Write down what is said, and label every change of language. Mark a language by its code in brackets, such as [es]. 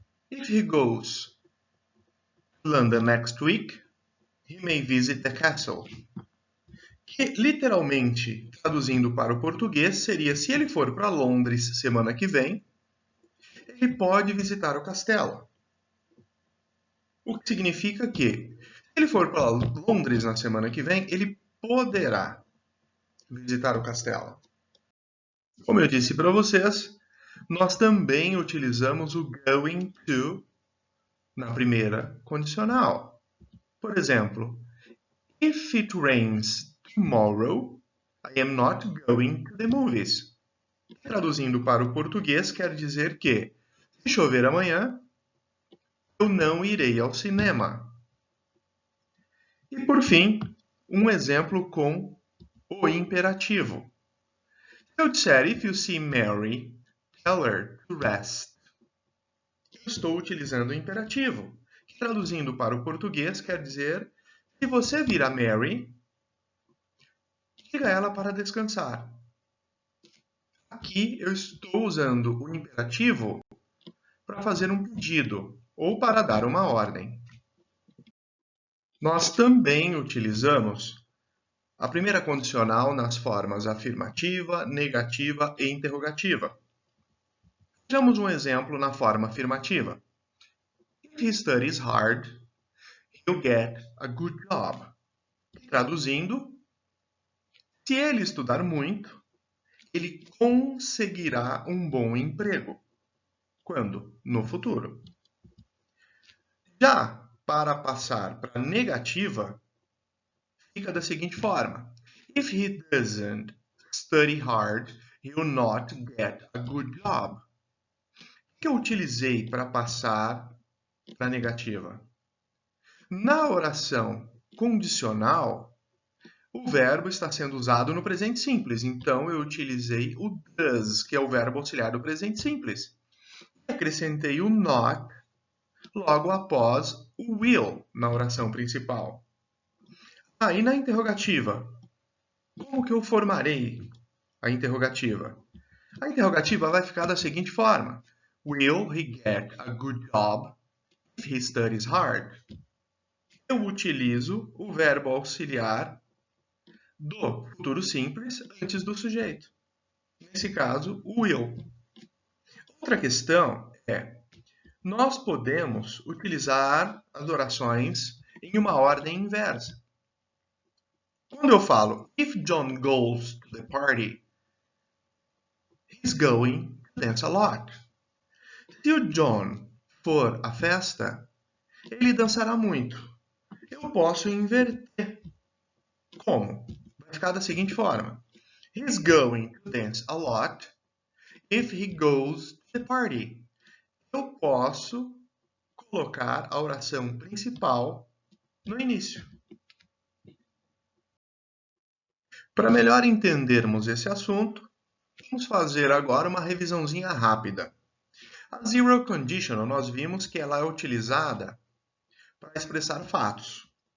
[en] If he goes to London next week, he may visit the castle. [pt] Que literalmente, traduzindo para o português, seria se ele for para Londres semana que vem, ele pode visitar o castelo. O que significa que, se ele for para Londres na semana que vem, ele poderá visitar o castelo. Como eu disse para vocês, nós também utilizamos o going to na primeira condicional. Por exemplo, [en] if it rains tomorrow, I am not going to the movies. [pt] Traduzindo para o português, quer dizer que, se chover amanhã, eu não irei ao cinema. E por fim, um exemplo com o imperativo. Se eu disser [en] if you see Mary, tell her to rest. [pt] Eu estou utilizando o imperativo, que traduzindo para o português quer dizer se você vir a Mary, diga a ela para descansar. Aqui eu estou usando o imperativo para fazer um pedido ou para dar uma ordem. Nós também utilizamos a primeira condicional nas formas afirmativa, negativa e interrogativa. Vejamos um exemplo na forma afirmativa. [en] If he studies hard, he'll get a good job. [pt] Traduzindo, se ele estudar muito, ele conseguirá um bom emprego. Quando? No futuro. Já para passar para a negativa, fica da seguinte forma. [en] If he doesn't study hard, he'll not get a good job. [pt] O que eu utilizei para passar para a negativa? Na oração condicional, o verbo está sendo usado no presente simples. Então, eu utilizei o does, que é o verbo auxiliar do presente simples. Acrescentei o not logo após o will na oração principal. E na interrogativa? Como que eu formarei a interrogativa? A interrogativa vai ficar da seguinte forma. [en] Will he get a good job if he studies hard? [pt] Eu utilizo o verbo auxiliar do futuro simples antes do sujeito. Nesse caso, o will. Outra questão é, nós podemos utilizar as orações em uma ordem inversa. Quando eu falo, [en] if John goes to the party, he's going to dance a lot. [pt] Se o John for à festa, ele dançará muito. Eu posso inverter. Como? Vai ficar da seguinte forma. [en] He's going to dance a lot if he goes to the party. [pt] Eu posso colocar a oração principal no início. Para melhor entendermos esse assunto, vamos fazer agora uma revisãozinha rápida. A zero conditional, nós vimos que ela é utilizada para expressar fatos.